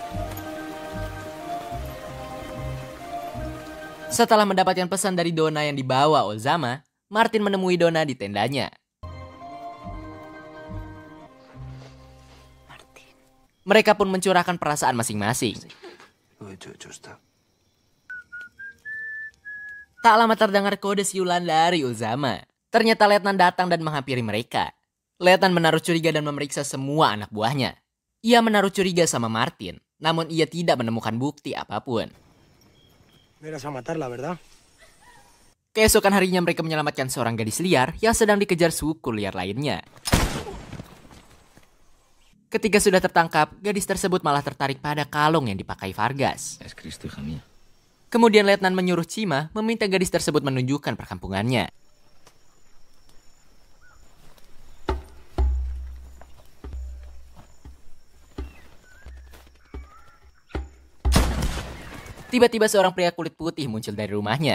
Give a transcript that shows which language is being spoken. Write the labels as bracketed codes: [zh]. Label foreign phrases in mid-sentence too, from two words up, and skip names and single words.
[id] Setelah mendapatkan pesan dari Dona yang dibawa Ozama, Martin menemui Dona di tendanya. Martín. Mereka pun mencurahkan perasaan masing-masing. [es] Lo hecho está. [id] Tak lama terdengar kode siulan dari Ozama. Ternyata Letnan datang dan menghampiri mereka. Letnan menaruh curiga dan memeriksa semua anak buahnya. Ia menaruh curiga sama Martin, namun ia tidak menemukan bukti apapun. [es] No irás a matarla, ¿verdad? [id] Keesokan harinya mereka menyelamatkan seorang gadis liar yang sedang dikejar suku liar lainnya. Ketika sudah tertangkap, gadis tersebut malah tertarik pada kalung yang dipakai Vargas. [es] Es Cristo, hija mía. [id] Kemudian Letnan menyuruh Cima meminta gadis tersebut menunjukkan perkampungannya. Tiba-tiba seorang pria kulit putih muncul dari rumahnya.